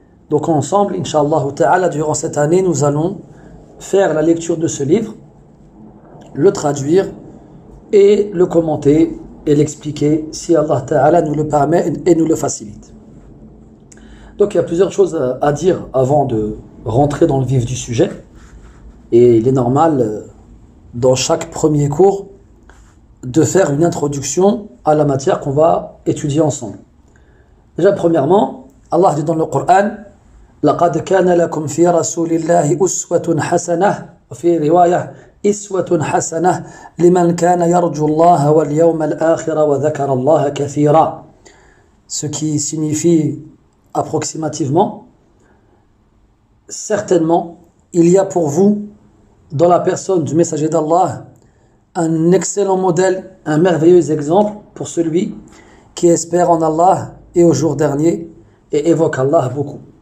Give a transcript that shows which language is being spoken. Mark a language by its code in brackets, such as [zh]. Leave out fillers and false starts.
[fr] Donc ensemble, Inch'Allah ta'ala, durant cette année, nous allons faire la lecture de ce livre, le traduire et le commenter et l'expliquer si Allah ta'ala nous le permet et nous le facilite. Donc il y a plusieurs choses à dire avant de rentrer dans le vif du sujet, et il est normal dans chaque premier cours de faire une introduction à la matière qu'on va étudier ensemble. Déjà premièrement, Allah dit dans le Coran [ar] لَقَدْ كَانَ لَكُمْ فِي رَسُولِ اللَّهِ أُسْوَةٌ حَسَنَةٌ وفي رواية إسوة حسنة لمن كان يرجو الله واليوم الآخر وذكر الله كثيرا. [fr] Ce qui signifie approximativement, certainement, il y a pour vous, dans la personne du messager d'Allah, un excellent modèle, un merveilleux exemple pour celui qui espère en Allah et au jour dernier et évoque Allah beaucoup.